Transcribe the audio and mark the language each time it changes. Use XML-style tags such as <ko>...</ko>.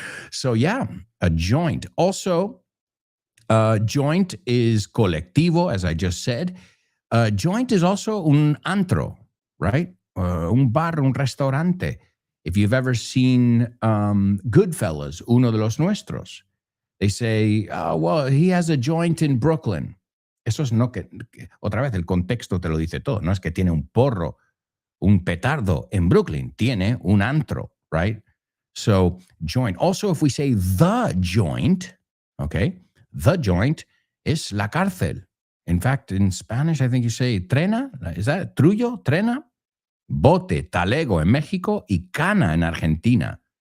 <en>So yeah, a joint. Also, joint is colectivo, as I just said. Joint is also</en> <es>un antro, right? Un bar, un restaurante.</es> <en>If you've ever seen Goodfellas,</en> <es>uno de los nuestros,</es> <en>they say, oh, well, he has a joint in Brooklyn.</en> <es>Eso es no que, otra vez, el contexto te lo dice todo. No es que tiene un porro, un petardo en Brooklyn. Tiene un antro,</es> <en>right? So, joint. Also, if we say the joint, okay, the joint is la cárcel. In fact, in Spanish, I think you say trena. Is that trullo? Trena?</en> <es>Bote, talego en México y cana en Argentina.</es>